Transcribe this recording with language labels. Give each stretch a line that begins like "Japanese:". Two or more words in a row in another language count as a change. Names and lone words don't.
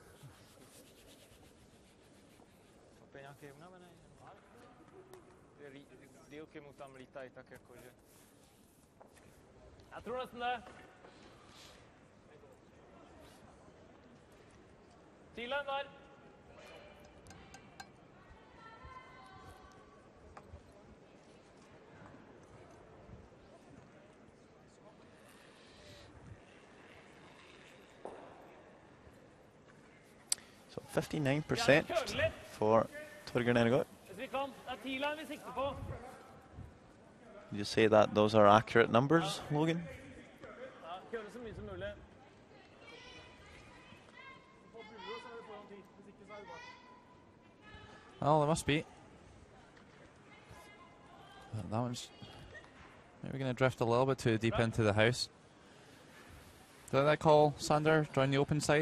Czech: Dílky mu tam lítají tak jakože.
Norwegian: Jeg tror nesten det. T-line der.
English: So 59% for Torgeir Nergård.
Norwegian: Hvis vi kan, det T-line vi sikter på.
English: Would you say that those are accurate numbers, Logan?
Norwegian: Ja, køle så mye som mulig.
English: Well, there must be. But that one's maybe going to drift a little bit too deep into the house. Did that call, Sander, drawing the open side?